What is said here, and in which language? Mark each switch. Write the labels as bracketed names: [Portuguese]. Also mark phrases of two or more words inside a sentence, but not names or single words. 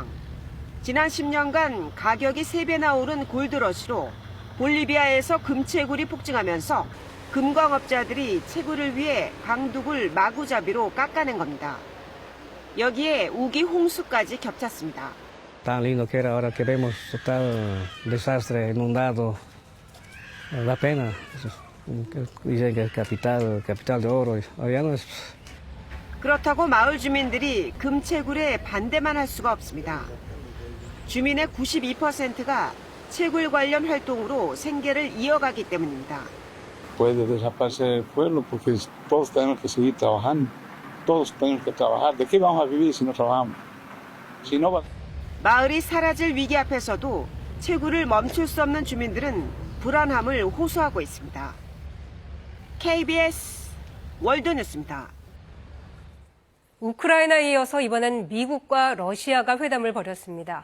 [Korean] 지난 10년간 가격이 3배나 오른 골드러시로 볼리비아에서 금채굴이 폭증하면서 금광업자들이 채굴을 위해 강둑을 마구잡이로 깎아낸 겁니다. 여기에 우기 홍수까지 겹쳤습니다. [Spanish] Tan lindo que era ahora que vemos total desastre inundado. Da pena. Dicen que es capital de oro. Ya no es. [Korean] 그렇다고 마을 주민들이 금채굴에 반대만 할 수가 없습니다. 주민의 92%가 채굴 관련 활동으로 생계를 이어가기 때문입니다. [Spanish] Puede desaparecer el pueblo porque todos tenemos que seguir trabajando. Todos tenemos que trabajar. ¿De qué vamos a vivir si no trabajamos? Si no va... [Korean] 마을이 사라질 위기 앞에서도 채굴을 멈출 수 없는 주민들은 불안함을 호소하고 있습니다. KBS 월드뉴스입니다. 우크라이나에 이어서 이번엔 미국과 러시아가 회담을 벌였습니다.